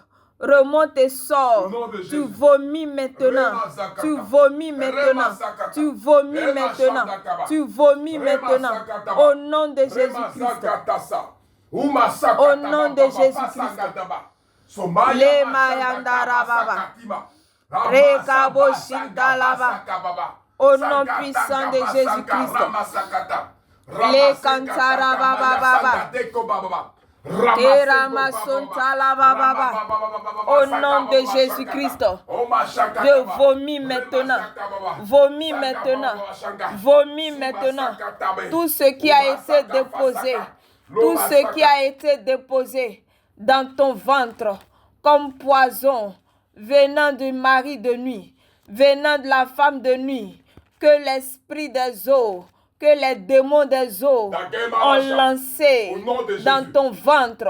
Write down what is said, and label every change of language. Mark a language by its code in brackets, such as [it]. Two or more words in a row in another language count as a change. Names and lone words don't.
[fr] Remonte et sors. Tu vomis maintenant. Tu vomis maintenant. Tu vomis maintenant. Tu vomis maintenant. Au nom de Jésus-Christ. Au nom de Jésus-Christ. Le mayandara baba. Rekabo shindalaba. Au nom puissant de Jésus-Christ. Le kantara baba baba. Au nom de Jésus-Christ, je vomis maintenant. Vomis maintenant. Vomis maintenant. Tout ce qui a été déposé. Tout ce qui a été déposé dans ton ventre comme poison venant du mari de nuit, venant de la femme de nuit, que l'esprit des eaux, que les démons des eaux ont lancé dans ton ventre.